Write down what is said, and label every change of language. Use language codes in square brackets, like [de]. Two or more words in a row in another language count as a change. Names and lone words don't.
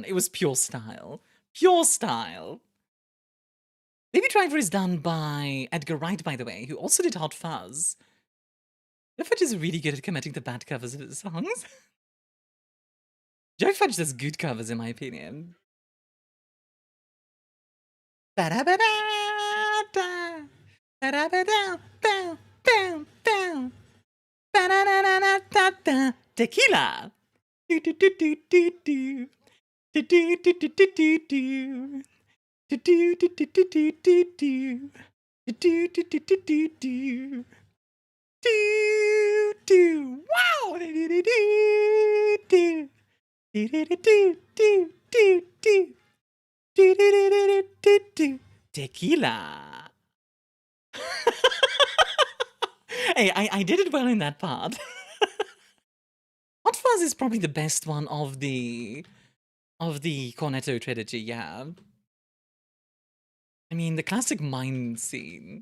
[en] It was pure style. Pure style. Baby Driver is done by Edgar Wright, by the way, who also did Hot Fuzz. Joe Fudge is really good at committing to bad covers of his songs. Joe Fudge does good covers, in my opinion. Ba-da-ba-da-da. Ba-da-ba-da. Bow, bow, bow. Ba-da-da-da-da-da. Tequila. Do do do do do do. Do do do do do do do. Do do do do do do do do. Do do do do do do do. Do do. Wow. Do do do do. Do do do do do do do. Do do do do do do. Tequila. Hey, I did it well in that part. Hot Fuzz is probably the best one of the Cornetto trilogy, yeah. I mean, the classic mine scene.